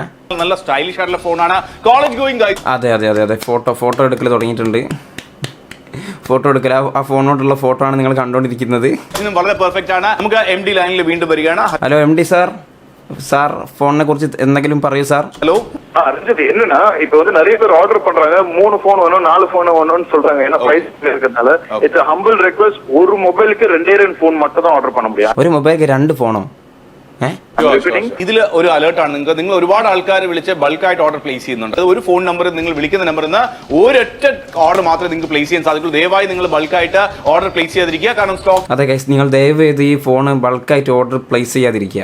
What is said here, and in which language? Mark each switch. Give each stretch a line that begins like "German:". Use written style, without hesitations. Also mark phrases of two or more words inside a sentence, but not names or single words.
Malayalam: നല്ല സ്റ്റൈലിഷ് ആയിട്ടുള്ള ഫോണാണ്.
English: college going guys.
Malayalam: അതെ ഫോട്ടോ എടുക്കൽ തുടങ്ങിയിട്ടുണ്ട്. ഫോട്ടോ എടുക്കൽ, ആ ഫോണിനോടുള്ള ഫോട്ടോ ആണ് നിങ്ങൾ കണ്ടുകൊണ്ടിരിക്കുന്നത്. ഇന്നും വളരെ പെർഫെക്റ്റ് ആണ്. നമുക്ക് MD ലൈനിൽ വീണ്ടും വരികയാണ്. ഹലോ MD சார் ഫോണിനെ കുറിച്ച് എന്തെങ്കിലും പറയൂ സാർ.
Tamil: ஹலோ ரஞ்சித், என்னன்னா இப்ப வந்து நிறைய பேர் ஆர்டர் பண்றாங்க, 3 போன் வேணும் 4 போன் வேணும்னு சொல்றாங்க. ஏன்னா பிரைஸ் இருக்கிறதுனால
English: it's humble request,
Tamil: ஒரு மொபைலுக்கு 2 ഫോൺ மட்டும் தான் ஆர்டர் பண்ண முடியும்.
Malayalam: ഒരു മൊബൈലിക്ക് 2 ഫോണോ? ഇതിൽ ഒരു അലേർട്ടാണ് നിങ്ങൾ ഒരുപാട് ആൾക്കാർ വിളിച്ച് ബൾക്കായിട്ട്
English: order place
Malayalam: ചെയ്യുന്നുണ്ട്. ഒരു ഫോൺ നമ്പർ നിങ്ങൾ വിളിക്കുന്ന നമ്പറിൽ നിന്ന് ഒരൊറ്റ ഓർഡർ മാത്രമേ നിങ്ങൾക്ക് പ്ലേസ് ചെയ്യാൻ സാധിക്കുള്ളൂ. ദയവായി നിങ്ങൾ ബൾക്കായിട്ട്
English: order place
Malayalam: ചെയ്യാതിരിക്കുക, കാരണം സ്റ്റോക്ക്. അതെ ഗൈസ്, നിങ്ങൾ ദയവ് ചെയ്ത് ഈ ഫോൺ ബൾക്കായിട്ട്
English: order place
Malayalam: ചെയ്യാതിരിക്കുക.